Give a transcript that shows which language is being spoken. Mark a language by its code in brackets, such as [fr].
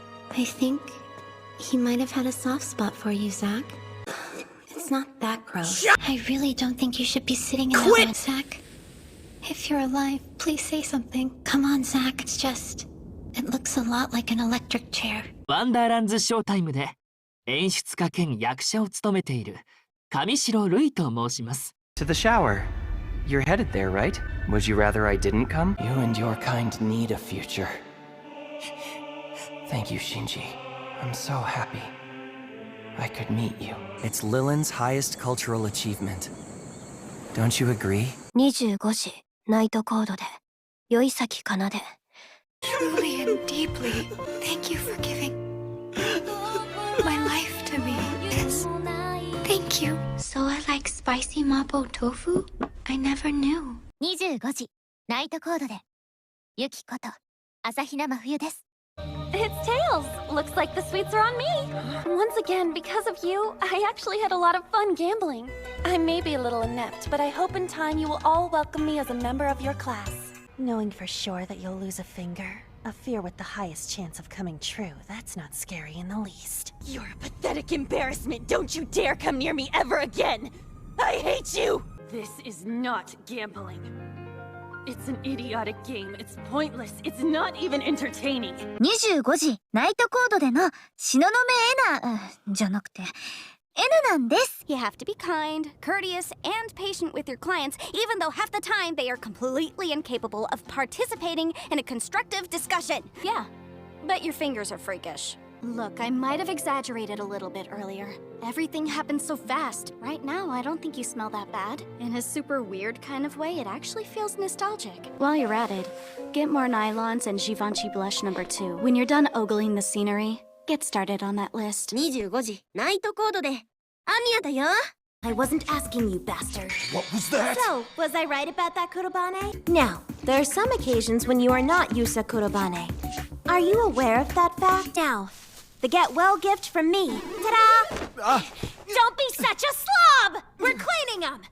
[en] I think he might have had a soft spot for you, Zach. It's not that gross. I really don't think you should be sitting in that one, Zach. If you're alive, please say something. Come on, Zach. It's just... It looks a lot like an electric chair. [ja] ワンダーランズショータイムで演出家兼役者を務めている上白瑠衣と申します。 [en] To the shower. You're headed there, right? Would you rather I didn't come? You and your kind need a future. Thank you, Shinji. I'm so happy I could meet you. It's Lillian's highest cultural achievement. Don't you agree? [ja] 25時、ナイトコードで、宵崎かなで。 [en] Truly and deeply, thank you for giving my life to me. Yes. Thank you. So I like spicy mapo tofu? I never knew. [ja] 25時ナイトコードでユキこと朝比奈真冬です [en] It's Tails! Looks like the sweets are on me! Once again, because of you, I actually had a lot of fun gambling. I may be a little inept, but I hope in time you will all welcome me as a member of your class. Knowing for sure that you'll lose a finger, a fear with the highest chance of coming true, that's not scary in the least. You're a pathetic embarrassment. Don't you dare come near me ever again. I hate you! This is not gambling. It's an idiotic game. It's pointless. It's not even entertaining. [ja] 25時ナイトコードでの東雲エナじゃなくてN なんです [en] You have to be kind, courteous, and patient with your clients, even though half the time they are completely incapable of participating in a constructive discussion. Yeah, but your fingers are freakish. Look, I might have exaggerated a little bit earlier. Everything happened so fast. Right now, I don't think you smell that bad. In a super weird kind of way, it actually feels nostalgic. While you're at it, get more nylons and Givenchy blush number 2. When you're done ogling the scenery, get started on that list. [ja] 25時ナイトコードでアミヤだよ [en] I wasn't asking you, bastard. What was that? So, was I right about that, Kurobane? Now, there are some occasions when you are not Yusa Kurobane. Are you aware of that fact? Now, the get well gift from me. Ta-da! Don't be such a slob! We're cleaning them!